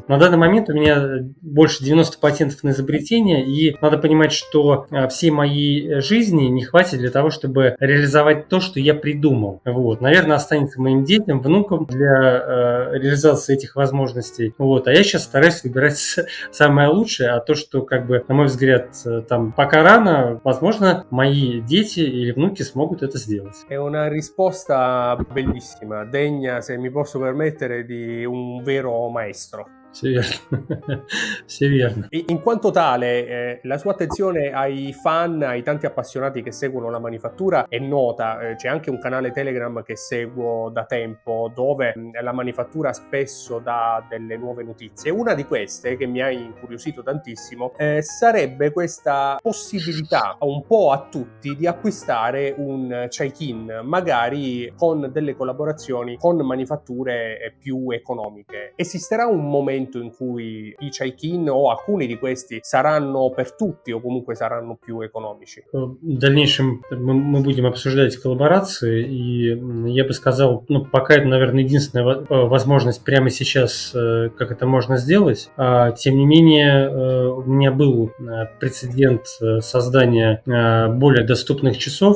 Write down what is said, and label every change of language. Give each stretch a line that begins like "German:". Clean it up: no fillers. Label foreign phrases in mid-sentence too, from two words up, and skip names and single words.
Russian: На данный момент у меня больше 90 патентов на изобретение, и надо понимать, что всей моей жизни не хватит для того, чтобы реализовать то, что я придумал. Вот. Наверное, останется моим детям, внукам для реализации этих возможностей. Вот. А я сейчас стараюсь выбирать самое лучшее, а то, что, как бы, на мой взгляд, там пока рано, возможно, мои дети или внуки смогут это сделать.
Italian: È una risposta bellissima, degna, se mi posso permettere, di un vero maestro.
Russian: Все верно. Все верно.
Italian: In quanto tale, la sua attenzione ai fan, ai tanti appassionati che seguono la manifattura è nota. C'è anche un canale Telegram che seguo da tempo, dove la manifattura spesso dà delle nuove notizie. Una di queste, che mi ha incuriosito tantissimo, sarebbe questa possibilità un po' a tutti di acquistare un Chaikin, magari con delle collaborazioni con manifatture più economiche. Esisterà un momento in cui i Chaikin o alcuni di questi saranno per tutti o comunque saranno più economici?
Russian: В дальнейшем мы будем обсуждать коллаборации, и я бы сказал, ну, пока это, наверное, единственная возможность прямо сейчас, как это можно сделать. Тем не менее, у меня был прецедент создания более доступных часов.